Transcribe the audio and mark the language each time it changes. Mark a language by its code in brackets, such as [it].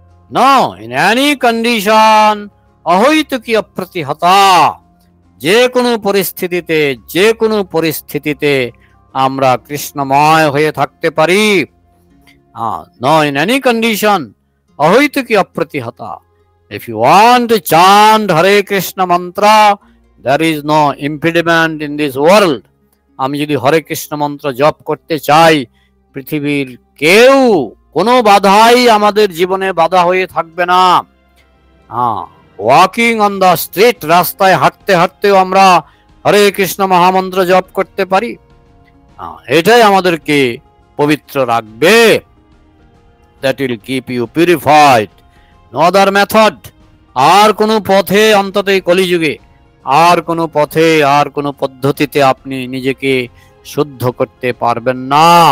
[en] no, in any condition [sa] অহৈতুকী অপ্রতিহতা, [bn] যে কোনো পরিস্থিতিতে, যে কোনো পরিস্থিতিতে আমরা কৃষ্ণময় হয়ে থাকতে পারি। [en] no, in any condition [sa] অহৈতুকী অপ্রতিহতা। [en] If you want to chant Hare Krishna mantra, there is no impediment in this world. [bn] আমি যদি হরে কৃষ্ণ মন্ত্র জপ করতে চাই, পৃথিবীর কেউ কোনো বাধাই আমাদের জীবনে বাধা হয়ে থাকবে না। [en] walking on the street, [bn] রাস্তায় হাঁটতে হাঁটতেও আমরা হরে কৃষ্ণ মহামন্ত্র জপ করতে পারি। এটাই আমাদেরকে পবিত্র রাখবে। [en] That will keep you purified. No other method. [bn] আর কোনো পথে, অন্তত এই কলিযুগে আর কোনো পথে, আর কোনো পদ্ধতিতে আপনি নিজেকে শুদ্ধ করতে পারবেন না।